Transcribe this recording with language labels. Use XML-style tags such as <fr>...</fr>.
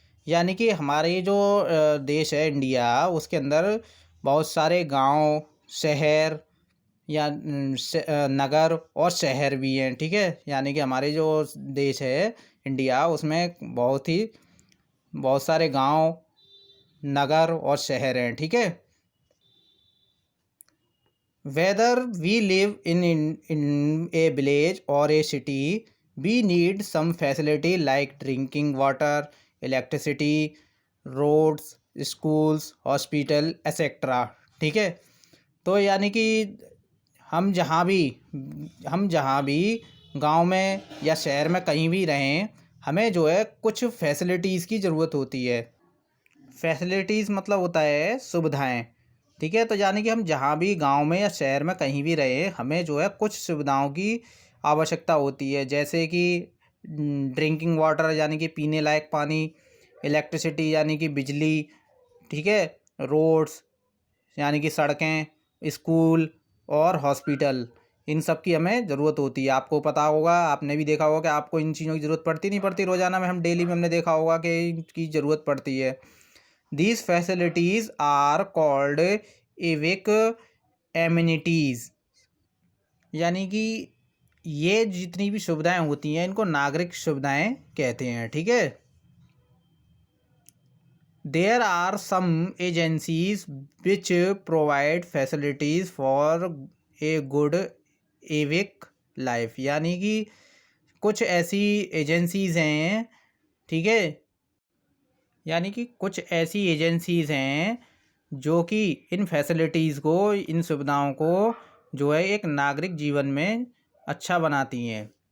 <hi>यानी कि हमारे जो देश है इंडिया, उसके अंदर बहुत सारे गांव, शहर या नगर और शहर भी हैं। ठीक है, यानी कि हमारे जो देश है इंडिया उसमें बहुत सारे गांव, नगर और शहर हैं। ठीक है,</hi> <en>whether we live in a village or a city, we need some facility like drinking water, electricity, roads, schools, hospital, etc.</en> <hi>ठीक है, तो यानी कि हम जहाँ भी हम जहाँ भी गांव में या शहर में कहीं भी रहें, हमें जो है कुछ फैसिलिटीज़ की ज़रूरत होती है। फैसिलिटीज़ मतलब होता है सुविधाएं। ठीक है, तो यानी कि हम जहाँ भी गांव में या शहर में कहीं भी रहे हमें जो है कुछ सुविधाओं की आवश्यकता होती है, जैसे कि ड्रिंकिंग वाटर यानी कि पीने लायक पानी, इलेक्ट्रिसिटी यानी कि बिजली, ठीक है, रोड्स यानी कि सड़कें, स्कूल और हॉस्पिटल, इन सब की हमें ज़रूरत होती है। आपको पता होगा, आपने भी देखा होगा कि आपको इन चीज़ों की ज़रूरत पड़ती नहीं पड़ती, रोज़ाना में हम डेली में हमने देखा होगा कि इनकी ज़रूरत पड़ती है।</hi> <en>These facilities are called civic amenities।</en> <hi>यानी कि ये जितनी भी सुविधाएं होती हैं इनको नागरिक सुविधाएं कहते हैं। ठीक है,</hi> <en>There are some agencies which provide facilities for a good civic life।</en> <hi>यानी कि कुछ ऐसी एजेंसीज हैं, ठीक है, यानी कि कुछ ऐसी एजेंसीज हैं जो कि इन फैसिलिटीज़ को, इन सुविधाओं को जो है एक नागरिक जीवन में अच्छा बनाती हैं।</hi>